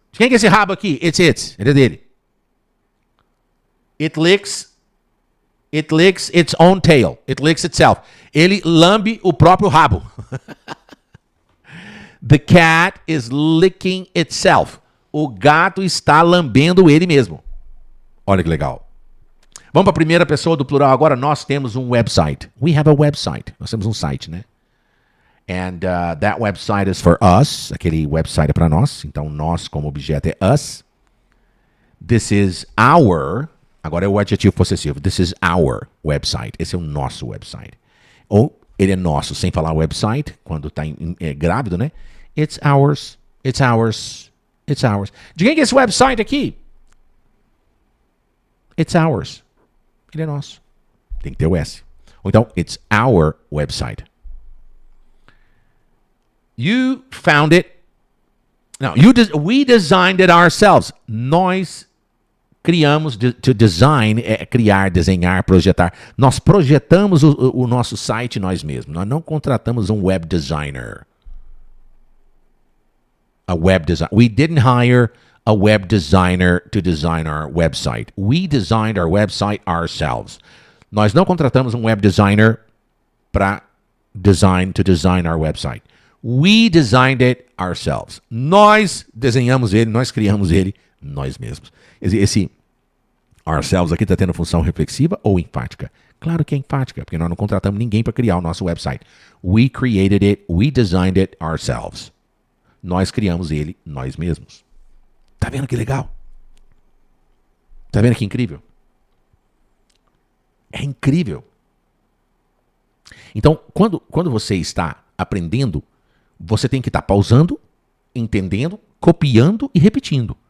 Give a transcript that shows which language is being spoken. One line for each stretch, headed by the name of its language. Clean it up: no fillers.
Portuguese: De quem que é esse rabo aqui?
English: It's its.
Portuguese: Ele é dele.
English: It licks its own tail. It licks itself.
Portuguese: Ele lambe o próprio rabo.
English: The cat is licking itself.
Portuguese: O gato está lambendo ele mesmo. Olha que legal. Vamos para a primeira pessoa do plural agora. Nós temos um website.
English: We have a website.
Portuguese: Nós temos um site, né?
English: And that website is for us.
Portuguese: Aquele website é para nós. Então, nós como objeto é us.
English: This is our...
Portuguese: Agora é o adjetivo possessivo.
English: This is our website.
Portuguese: Esse é o nosso website. Ou ele é nosso, sem falar website, quando está grávido, né?
English: It's ours. It's ours. It's ours.
Portuguese: De quem que é esse website aqui?
English: It's ours.
Portuguese: Ele é nosso. Tem que ter o S. Ou então,
English: it's our website. You found it. No, we designed it ourselves.
Portuguese: Nós criamos, to design, é criar, desenhar, projetar. Nós projetamos o nosso site nós mesmos. Nós não contratamos um web designer.
English: A web designer. We didn't hire a web designer to design our website. We designed our website ourselves.
Portuguese: Nós não contratamos um web designer para
English: to design our website. We designed it ourselves.
Portuguese: Nós desenhamos ele, nós criamos ele, nós mesmos. Esse ourselves aqui está tendo função reflexiva ou enfática? Claro que é enfática, porque nós não contratamos ninguém para criar o nosso website.
English: We created it, we designed it ourselves.
Portuguese: Nós criamos ele, nós mesmos. Tá vendo que legal? Tá vendo que incrível? É incrível. Então, quando você está aprendendo, você tem que estar pausando, entendendo, copiando e repetindo.